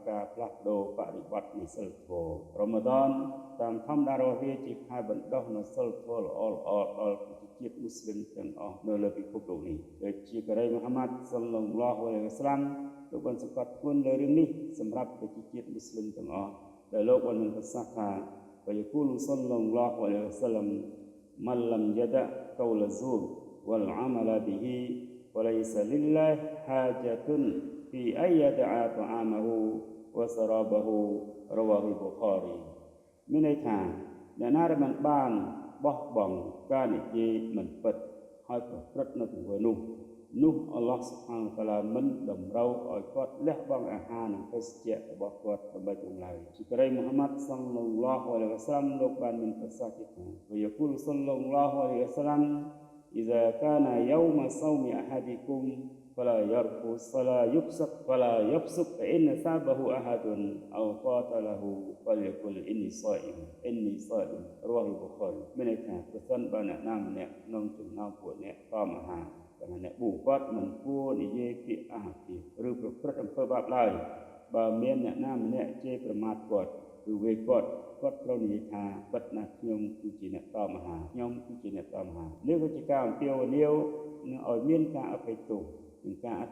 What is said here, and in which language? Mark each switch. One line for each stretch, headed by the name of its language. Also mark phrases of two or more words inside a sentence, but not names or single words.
Khmer: ការផ្លាស់ប្ដូរបរិបត្តិនៃសិលធម៌រ៉ូម៉ាដនតាមធម្មតារបស់វាជាខែបណ្ដុះនូវសិលធម៌ល្អៗដល់ជាតិមូស្លីមទាំងអស់នៅលើពិភពលោកនេះដែលជាកូរ៉េមូហាម៉ាត់
Arabic: صلى الله عليه وسلم
Khmer: លោកបានសង្កត់ធ្ងន់លើរឿងនេះសម្រាប់ប្រជាជាតិមូស្លីមទាំងអស់ដែលលោកបានមានប្រសាសន៍ថា
Arabic: ويقول صلى الله عليه وسلم من لم يدع قول الزور والعمل به وليس لله حاجة في أن يدع طعامه وشرابه رواه البخاري
Khmer: មានន័យថាអ្នកណាដែលមិនបានបោះបង់ការនិយាយមិនពិតហើយប្រព្រឹត្តនៅទង្វើនោះ
Arabic: الله سبحانه وتعالى
Khmer: មិនតម្រូវឲ្យគាត់លះបង់អាហារនិងភេសជ្ជៈរបស់គាត់ដើម្បីទ្រង់ឡើយជាកូរ៉េមូហាម៉ាត់
Arabic: صلى الله عليه وسلم
Khmer: លោកបានមានប្រសាសន៍ថា
Arabic: ويقول صلى الله عليه وسلم إذا كان يوم صوم أحدكم فلا يرفث ولا يفسق فإن سابه أحد أو قاتله فليقل إني صائم رواه البخاري
Khmer: មានន័យថាប្រសិនបើអ្នកណាម្នាក់ក្នុងចំណោមពួកអ្នកតមអាហារតែអ្នកប៊ូគាត់មិនគួរនិយាយពាក្យអាឃាតឬប្រព្រឹត្តអំពើបាបឡើយបើមានអ្នក ណាម្នាក់ជេរប្រមាថគាត់ឬវេគាត់ត្រូវនិយាយថាពិតណាស់ខ្ញុំគឺជាអ្នកតមអាហារនេះគឺជាការអំពាវនាវនឹងឲ្យមានការអភ័យទោសនិងការអ